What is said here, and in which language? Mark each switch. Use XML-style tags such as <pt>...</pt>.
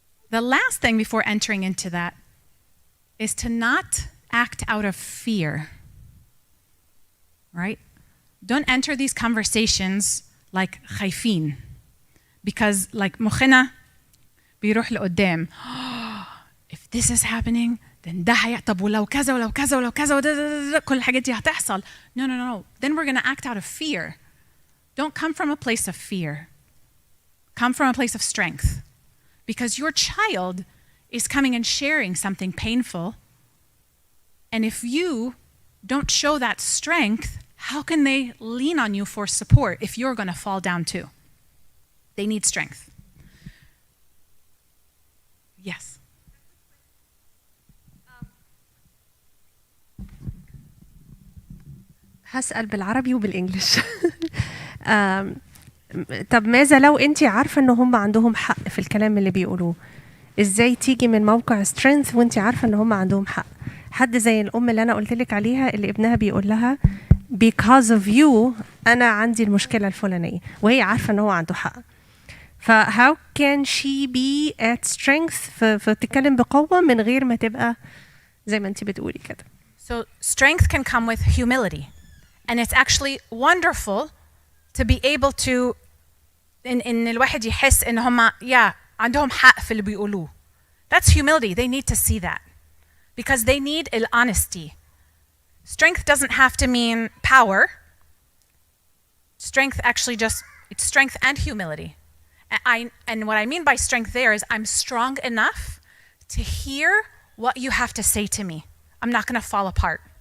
<en>The last thing before entering into that is to not act out of fear, right? Don't enter these conversations like</en> <ar>خايفين,</ar> <en>because like</en> <ar>مخنا بيروح لقدام.</ar> <en>If this is happening, then</en> <ar>ده طب ولو كذا ولو كذا ولو كذا كل الحاجات دي هتحصل.</ar> <en>No. Then we're going to act out of fear. Don't come from a place of fear. Come from a place of strength. Because your child is coming and sharing something painful. And if you don't show that strength, how can they lean on you for support if you're going to fall down too? They need strength. Yes.</en> <ar>هسأل بالعربي وبالإنجليش. طب ماذا لو أنت عارفة إن هم عندهم حق في الكلام اللي بيقولوه؟ إزاي تيجي من موقع strength وأنت عارفة إن هم عندهم حق؟ حد زي الأم اللي أنا قلت لك عليها اللي ابنها بيقول لها</ar> <en>because of you</en> <ar>أنا عندي المشكلة الفلانية وهي عارفة إن هو عنده حق.</ar> <en>how can she be at strength</en> <ar>فتتكلم بقوة من غير ما تبقى زي ما أنت بتقولي كده.</ar> <en>So strength can come with humility. And it's actually wonderful to be able to</en> <ar>إن الواحد يحس إن هم عندهم حق في اللي بيقولوه.</ar> <en>That's humility. They need to see that. Because they need honesty. Strength doesn't have to mean power. Strength actually it's strength and humility. And what I mean by strength there is I'm strong enough to hear what you have to say to me. I'm not going to fall apart.</en>